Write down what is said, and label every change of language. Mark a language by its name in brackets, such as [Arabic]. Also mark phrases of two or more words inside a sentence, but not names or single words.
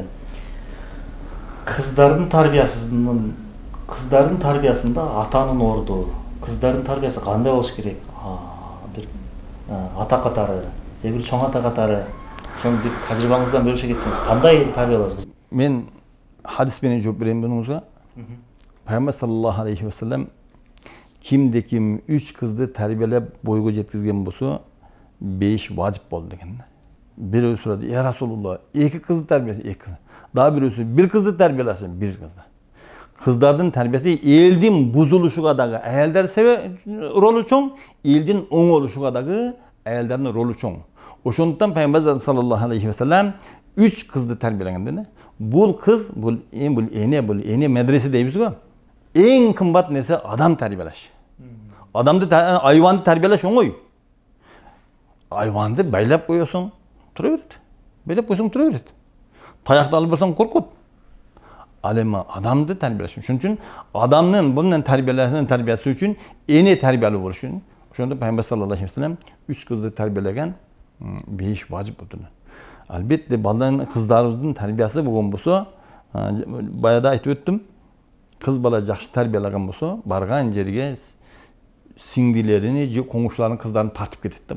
[Kyrgyz] Кыздардын тарбиясында атанын орду, кыздардын тарбиясы кандай болуш керек? Бир ата катары, же бир чоң ата катары, ошону бир тажрыйбаңыздан бөлүшө кетсеңиз, кандай тарбиялайсыз? Мен хадис менен жооп берейин бунуңузга. Пайгамбар [Arabic] صلى الله عليه وسلم [Kyrgyz] кимде ким 3 кызды тарбиялап бойго жеткизген болсо 5 важип болду деген. Бирөө сурады: [Arabic] "يا رسول الله, [Kyrgyz] 2 кызды тарбиясы, 2. Дагы бирөөсү 1 кызды тарбияласын, 1 кызды." Кыздардын тарбиясы элдин бузулушуга дагы аялдар ролу чоң, элдин оңолушуга дагы аялдардын ролу чоң. Ошондуктан Пайгамбар [Arabic] صلى الله عليه وسلم [Kyrgyz] 3 кызды тарбиялаган да. Бул кыз, бул эне медресе дейбиз го. Эң кымбат нерсе адам тарбиялаш. Адамды, айванды тарбиялаш оңой. Айванды байлап коесуң, тура берет. Байлап койсоң тура берет. Таякты алып барсаң коркот. Ал эми адамды тарбиялаш. Ошон үчүн адамдын бунун тарбиясы үчүн эне тарбиялуу болуш керек. Ошондо Пайгамбар [Arabic] صلى الله عليه وسلم [Kyrgyz] 3 кызды тарбиялаган, 5 важип болду. Албетте балдардын, кыздарыбыздын тарбиясы болгон болсо, баягыда айтып өттүм, кыз бала жакшы тарбиялаган болсо, барган жерге сиңдилерини же коңушулардын кыздарын тартып кетет да.